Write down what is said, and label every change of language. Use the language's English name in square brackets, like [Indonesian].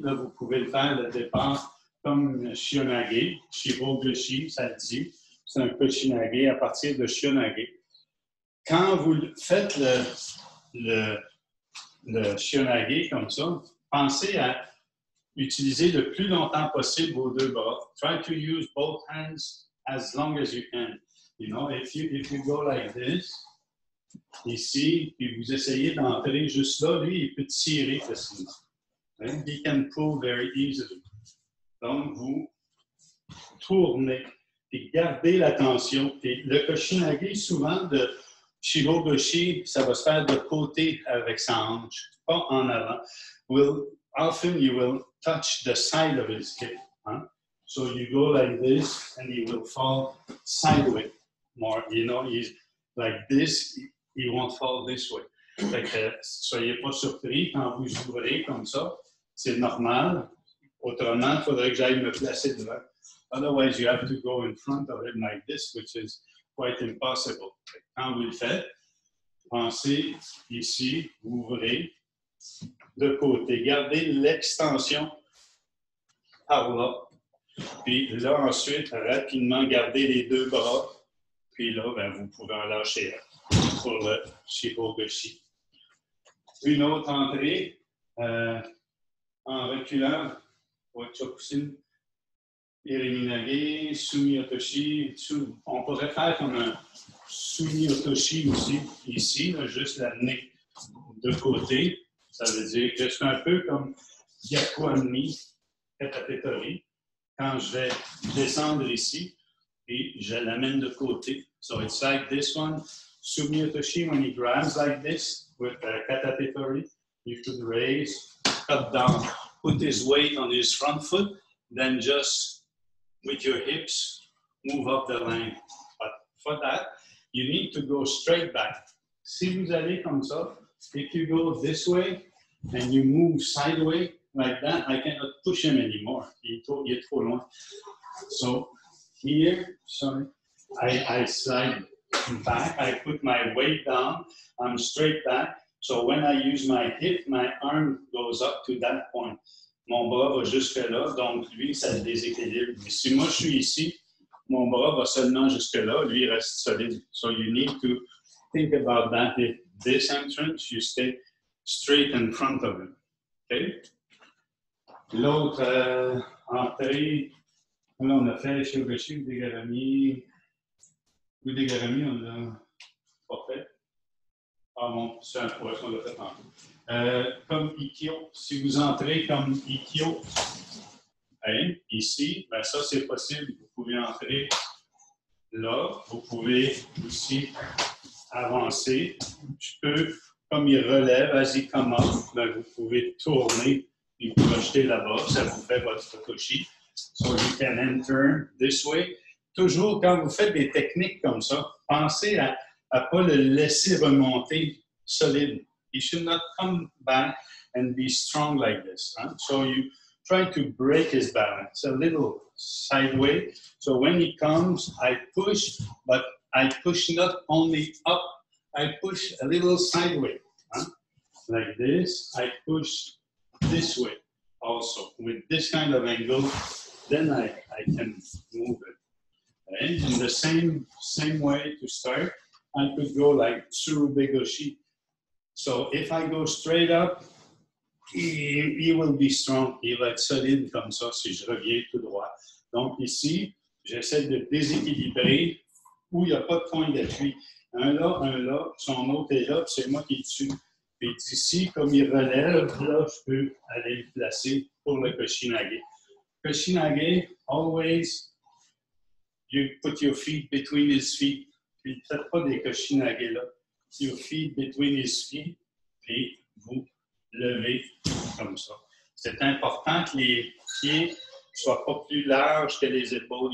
[French] Là, vous pouvez le faire de départ comme Shionage. Shiho-Goshi, ça le dit. C'est un Kochinage à partir de Shionage. Quand vous faites le Shionage comme ça, pensez à utiliser le plus longtemps possible vos 2 bras. [English] Try to use both hands as long as you can. You know, if you go like this, [French] ici, puis vous essayez d'entrer juste là, lui, il peut tirer facilement. [English] Right? He can pull very easily. [French] Donc, vous tournez, puis gardez la tension. Puis le Kochinage, souvent, de Shiho-Goshi, ça va se faire de côté avec sa hanche, pas en avant. [English] Often you will touch the side of his hip. Hein? So you go like this, and he will fall sideways more. You know, he's like this, he won't fall this way. [French] Fait que, soyez pas surpris quand vous ouvrez comme ça. C'est normal. Autrement, il faudrait que j'aille me placer devant. [English] Otherwise, you have to go in front of him like this, which is quite impossible. [French] Quand vous le faites, pensez ici, ouvrez de côté. Gardez l'extension par là. Puis là, ensuite, rapidement, gardez les 2 bras. Puis là, ben, vous pouvez en lâcher un. pour le Shihogoshi. Une autre entrée en reculant, Wachokusin, Iriminage, Sumi Otoshi. On pourrait faire comme un Sumi Otoshi aussi, ici, là, juste l'amener de côté. Ça veut dire que c'est un peu comme Yakuanmi Katatetori. Quand je vais descendre ici et je l'amène de côté. [English] So it's like this one. Sumi Otoshi, when he grabs like this with Katatetori, you could raise, cut down, put his weight on his front foot, then just with your hips, move up the line. But for that, you need to go straight back. [French] Si vous allez comme ça, [English] if you go this way and you move sideways like that, I cannot push him anymore. [French] Il est trop loin. [English] So here, sorry, I slide back. I put my weight down. I'm straight back. So when I use my hip, my arm goes up to that point. [French] Mon bras va jusque là, donc lui, ça le déséquilibre. Mais si moi, je suis ici, mon bras va seulement jusque là, lui, il reste solide. [English] So you need to think about that. If this entrance, you stay straight in front of him. Okay? [French] L'autre entrée, là, on a fait Shihogoshi, Udegarami. Udegarami, on l'a pas fait. Ah bon, c'est un poisson, on l'a fait tantôt. Comme Ikkyo, si vous entrez comme Ikkyo, hein, ici, ben ça c'est possible. Vous pouvez entrer là, vous pouvez aussi avancer. Je peux, comme il relève, [English] as he come up, [French] ben vous pouvez tourner et projeter là-bas. Ça vous fait votre Otoshi. [English] So you can enter this way. [French] Toujours, quand vous faites des techniques comme ça, pensez à ne pas le laisser remonter solide. [English] He should not come back and be strong like this. Huh? So you try to break his balance a little sideways. So when he comes, I push, but I push not only up, I push a little sideways. Huh? Like this, I push this way also. With this kind of angle, then I can move it. Okay? In the same way to start, I could go like Tsurubegoshi. So if I go straight up, he will be strong. [French] Il va être solide comme ça si je reviens tout droit. Donc ici, j'essaie de déséquilibrer où il n'y a pas de point d'appui. Un là, son autre est là, c'est moi qui est dessus. Puis d'ici, comme il relève, là, je peux aller le placer pour le Koshinage. [English] Koshinage, always, you put your feet between his feet. [French] Puis ne faites pas des Koshinage là. [English] Your feet between his feet, [French] puis vous levez comme ça. C'est important que les pieds ne soient pas plus larges que les épaules.